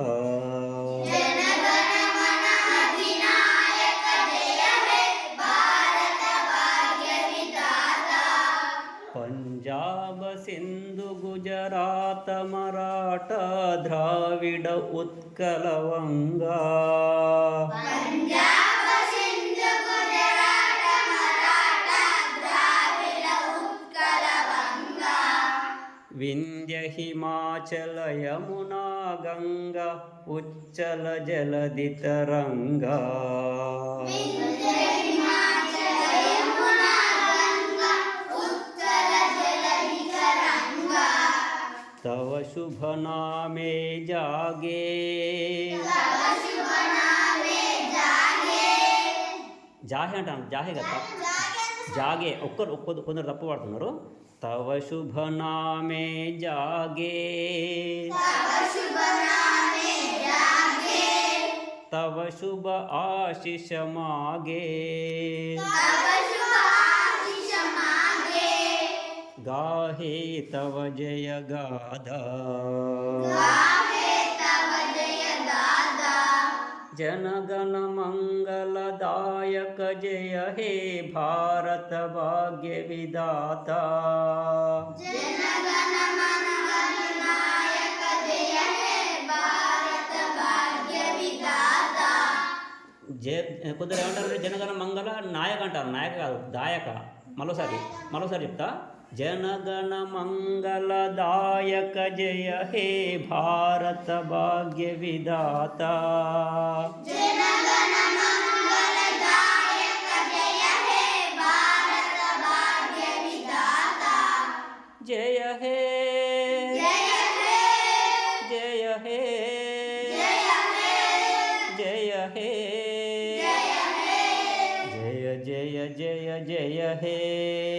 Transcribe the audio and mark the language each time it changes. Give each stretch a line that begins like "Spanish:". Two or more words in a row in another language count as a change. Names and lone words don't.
Bangla: জনগণ মন অধিনায়ক জয় হে ভারত ভাগ্য বিধাতা। পঞ্জাব সিন্ধু গুজরাট মারাঠা দ্রাবিড় উৎকল বঙ্গ। পঞ্জাব সিন্ধু গুজরাট মারাঠা দ্রাবিড় উৎকল বঙ্গ। বিন্ধ্য হিমাচল যমুনা গঙ্গা উচ্ছল জলধি তরঙ্গ। বিন্ধ্য হিমাচল যমুনা গঙ্গা উচ্ছল জলধি তরঙ্গ। তব শুভ নামে জাগে। তব শুভ নামে জাগে।
Telugu: జాహే అంటాను, జాహే కదా, జాగే కొందరు తప్పు పడుతున్నారు.
Bangla: তব শুভ নামে জাগে, তব শুভ নামে জাগে। তব শুভ আশিস মাগে. তব শুভ আশিস মাগে। গাহে তব জয় গাথা, গাহে তব জয় গাথা। জনগণ মঙ্গলদায়ক জয় হে ভারত ভাগ্য বিধাতা। জনগণ মন অধিনায়ক জয় হে ভারত ভাগ্য বিধাতা।
Telugu: కొందరు ఏమంటారు,
Bangla: জনগণ মঙ্গল নায়ক
Telugu: అంటారు. నాయక కాదు, దాయక. మరోసారి చెప్తా.
Bangla: জনগণ মঙ্গলদায়ক জয় হে ভারত ভাগ্য বিধাতা. জনগণ মঙ্গলদায়ক জয় হে ভারত ভাগ্য বিধাতা। জয় হে জয় হে জয় হে জয় হে জয় হে জয় হে জয় জয় জয় জয় হে